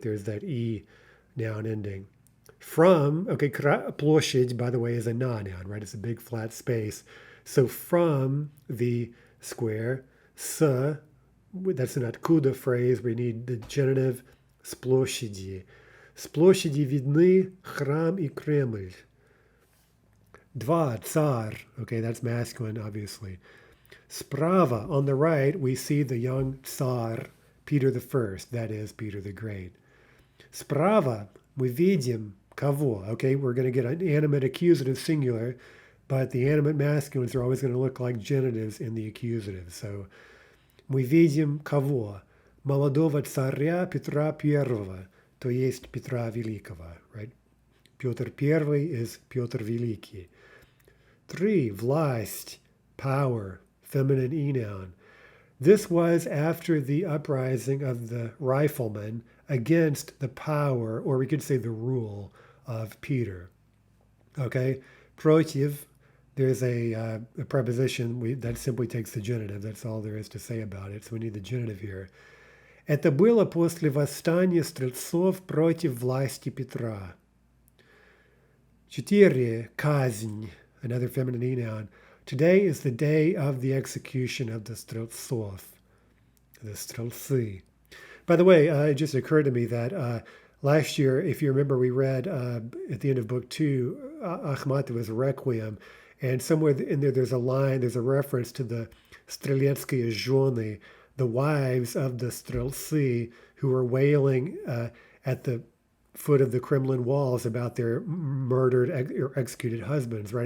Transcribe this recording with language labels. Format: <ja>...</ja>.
<en>There's that E noun ending. From, okay, площадь, by the way, is a noun, right? It's a big flat space. So from the square, that's an откуда phrase. We need the genitive с площади.</en> <ru>С площади видны храм и Кремль. Два, цар.</ru> <en>Okay, that's masculine, obviously. Sprava, on the right, we see the young Tsar, Peter I, that is, Peter the Great.</en> <ru>Sprava, мы видим кого.</ru> <en>Okay, we're going to get an animate accusative singular, but the animate masculines are always going to look like genitives in the accusative.</en> <ru>So, мы видим кого? Молодого царя Петра I, то есть Петра Великого, right? Петр I is Петр Великий.</ru> <en>3, власть, power, feminine E noun. This was after the uprising of the riflemen against the power, or we could say the rule, of Peter. Okay? Против, there's a preposition that simply takes the genitive. That's all there is to say about it. So we need the genitive here.</en> <ru>Это было после восстания стрельцов против власти Петра.</ru> <en>4, казнь, another feminine E noun. Today is the day of the execution of the Streltsov, the Streltsy. By the way, it just occurred to me that last year, if you remember, we read at the end of Book 2, Akhmatova's Requiem, and somewhere in there there's a reference to the Streletsky zhony, the wives of the Streltsy, who were wailing at the foot of the Kremlin walls about their murdered or executed husbands, right?</en>